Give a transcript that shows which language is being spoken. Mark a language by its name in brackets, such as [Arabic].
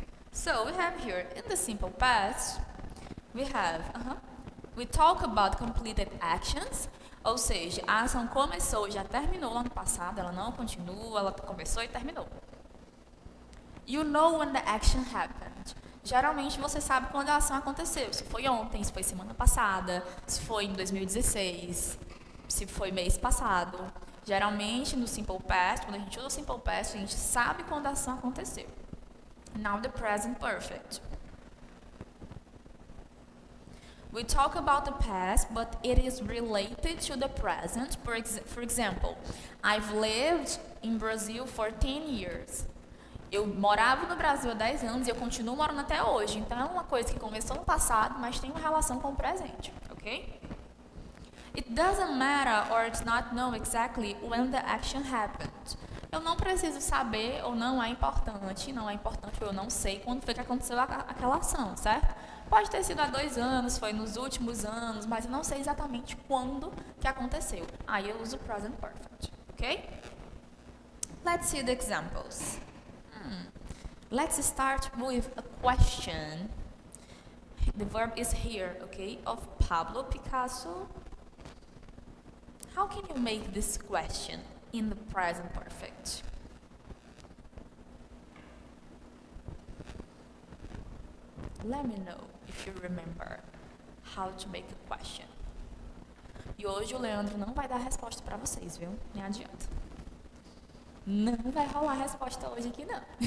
[English] So we have here, in the simple past, we have, we talk about completed actions, [Portuguese] ou seja, a ação começou e já terminou lá no passado, ela não continua, ela começou e terminou. [English] You know when the action happened. [Portuguese] Geralmente você sabe quando a ação aconteceu, se foi ontem, se foi semana passada, se foi em 2016, se foi mês passado. Geralmente no simple past, quando a gente usa o simple past, a gente sabe quando a ação aconteceu. [English] Now the present perfect. We talk about the past, but it is related to the present. For example, I've lived in Brazil for 10 years. [Portuguese] Eu morava no Brasil há 10 anos e eu continuo morando até hoje. Então é uma coisa que começou no passado, mas tem uma relação com o presente, ok? [English] It doesn't matter or it's not know exactly when the action happened. [Portuguese] Eu não preciso saber ou não é importante ou eu não sei quando foi que aconteceu aquela ação, certo? Pode ter sido há 2 anos, foi nos últimos anos, mas eu não sei exatamente quando que aconteceu. Aí eu uso o present perfect, ok? [English] Let's see the examples. Let's start with a question. The verb is here, okay, of Pablo Picasso. How can you make this question in the present perfect? Let me know if you remember how to make a question. [Portuguese] E hoje o Leandro não vai dar resposta para vocês, viu? Nem adianta. Não vai rolar resposta hoje aqui, não.